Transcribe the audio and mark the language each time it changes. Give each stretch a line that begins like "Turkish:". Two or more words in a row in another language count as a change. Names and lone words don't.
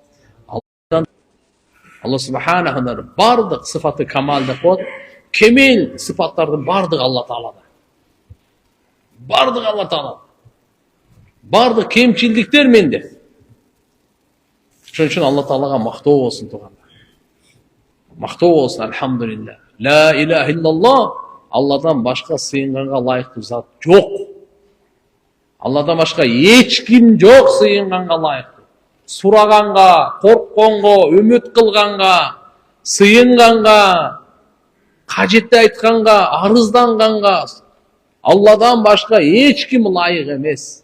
Kyrgyz: Алла Субханаху бардык
Arabic: صفات كمال
Kyrgyz: деп коет. Кемел сыфаттардын бардык Алла Таалада. Бардык Алла Таалада. Бардык кемчилдиктер менде. Ошон үчүн Алла Таалага мактоо болсун туугандар. Мактоо болсун,
Arabic: алхамдулилlah. لا إله إلا الله.
Kyrgyz: Алладан башка сыйынганга лайыктуу зат жок. Алладан башка эч ким жок сыйынганга лайыктуу. Сураганга, коркконго, үмүт кылганга, сыйынганга, кажетти айтканга, арызданганга Алладан башка эч ким лайык эмес.